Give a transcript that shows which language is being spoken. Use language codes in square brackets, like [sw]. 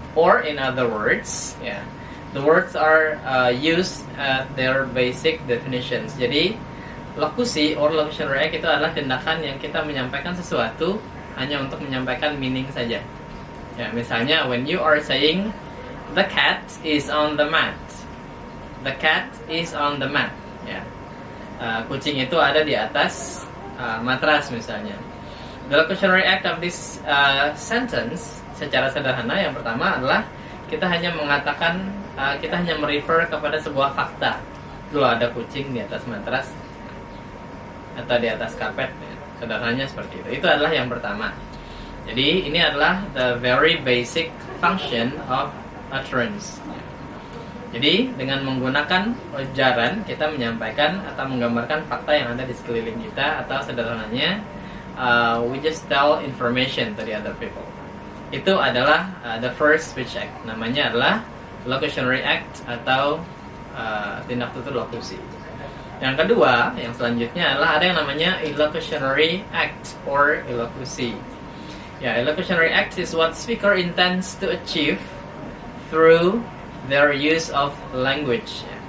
[en] Or in other words, yeah, the words are used at their basic definitions. [id] Jadi lokusi or locutionary act itu adalah tindakan yang kita menyampaikan sesuatu hanya untuk menyampaikan meaning saja. Ya, misalnya [en] when you are saying the cat is on the mat. The cat is on the mat. Ya. [id] Kucing itu ada di atas matras misalnya. [en] The locutionary act of this sentence [id] secara sederhana yang pertama adalah kita hanya mengatakan, kita hanya merefer kepada sebuah fakta. Dulu ada kucing di atas matras atau di atas karpet, ya. Sederhananya seperti itu. Itu adalah yang pertama. Jadi ini adalah [en] the very basic function of utterance. [id] Jadi dengan menggunakan ujaran kita menyampaikan atau menggambarkan fakta yang ada di sekeliling kita, atau sederhananya [en] we just tell information to the other people. [id] Itu adalah [en] the first speech act. [id] Namanya adalah locutionary act atau tindak tutur lokusi. Yang kedua, yang selanjutnya adalah ada yang namanya illocutionary act or illokusi. [en] Ya, illocutionary act is what speaker intends to achieve through their use of language.